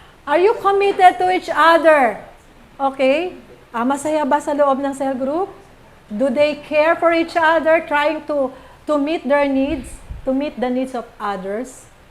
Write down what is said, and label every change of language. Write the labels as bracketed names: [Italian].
[English] Are you committed to each other? Okay? [Filipino] Masaya ba sa loob ng cell group? [English] Do they care for each other, trying to meet their needs, to meet the needs of others?